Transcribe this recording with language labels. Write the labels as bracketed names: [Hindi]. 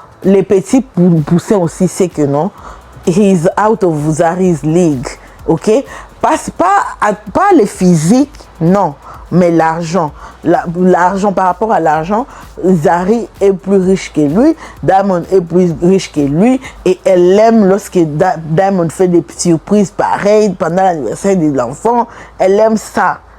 [French] Les petits poussins aussi, c'est que non. [English] He is out of Zari's league. [French] Ok? Pas les physiques, non. Mais l'argent, l'argent par rapport à l'argent, Zari est plus riche que lui, Diamond est plus riche que lui, et elle aime lorsque Diamond fait des surprises pareilles pendant l'anniversaire de l'enfant. Elle aime ça.